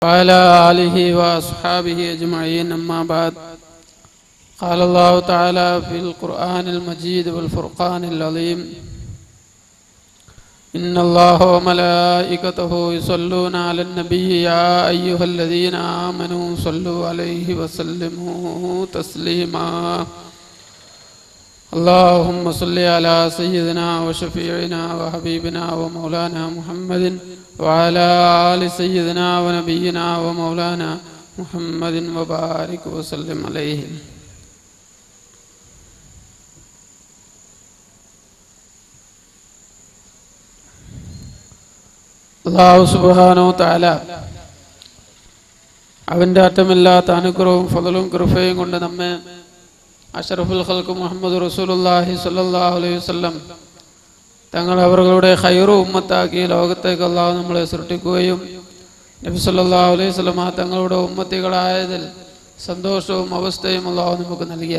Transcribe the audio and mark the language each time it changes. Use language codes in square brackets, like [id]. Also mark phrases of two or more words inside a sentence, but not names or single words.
[ar] وعلى آله وأصحابه أجمعين أما بعد قال الله تعالى في القرآن المجيد والفرقان العظيم إن الله وملائكته يصلون على النبي يا أيها الذين آمنوا صلوا عليه وسلموا تسليما اللهم صل على سيدنا وشفيعنا وحبيبنا ومولانا محمد وعلى آل سيدنا ونبينا ومولانا محمد وبارك وسلم عليه. الله سبحانه وتعالى [ml] അവൻ്റെ അറ്റമില്ലാത്ത അനുഗ്രഹവും ഫളലും കൃപയും കൊണ്ട് നമ്മെ [ar] أشرف الخلق [ml] മുഹമ്മദ് [ar] رسول الله صلى الله عليه وسلم [ml] തങ്ങൾ അവരുടെ ഖൈറു ഉമ്മത്താക്കി ലോകത്തേക്ക് അല്ലാഹു നമ്മളെ സൃഷ്ടിക്കുകയും നബി [ar] صلى الله عليه وسلم [ml] തങ്ങളുടെ ഉമ്മത്തികളായതിൽ സന്തോഷവും അവസ്ഥയും അല്ലാഹു നമുക്ക് നൽകി.